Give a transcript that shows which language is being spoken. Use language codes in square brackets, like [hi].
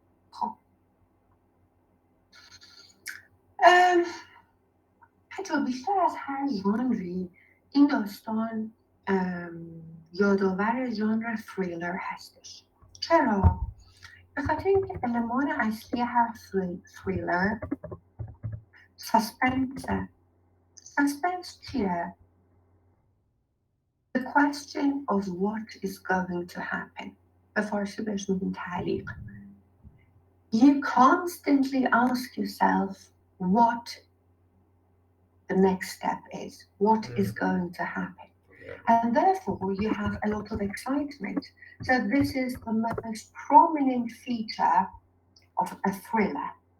[fa] خب حتی بیشتر از هر ژانری این داستان یادآور ژانر تھریلر هستش. چرا؟ به خاطر اینکه المان اصلی هر تھریلر ساسپنسه. ساسپنس چیه؟ [en] The question of what is going to happen. [fa] به فارسی بهش میگیم تعلیق. [en] You constantly ask yourself what the next step is, what is going to happen. And therefore you have a lot of excitement. So this is the most prominent feature of a thriller.